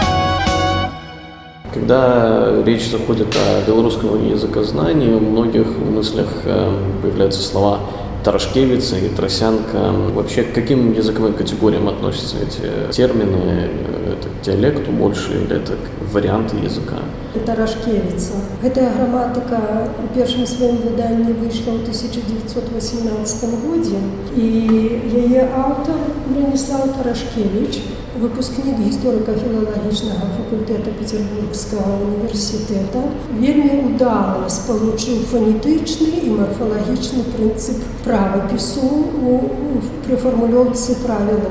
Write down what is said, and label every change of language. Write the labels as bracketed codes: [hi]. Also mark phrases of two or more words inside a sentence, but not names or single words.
[ru] Когда речь заходит о белорусском языкознании, у многих в мыслях появляются слова «тарашкевица» и «тросянка». Вообще, к каким языковым категориям относятся эти термины? Это к диалекту больше или это варианты языка? Тарашкевица. [be] Гэтая граматыка у першым сваім выданні выйшла ў 1918 годзе, і яе аўтар Браніслаў Тарашкевіч, выпускнік гісторыка-філалагічнага факультэта Петербургскага універсітэта, вельмі удала спалучыў фанетычны і марфалагічны прынцып правапісу пры фармулёўцы правілаў.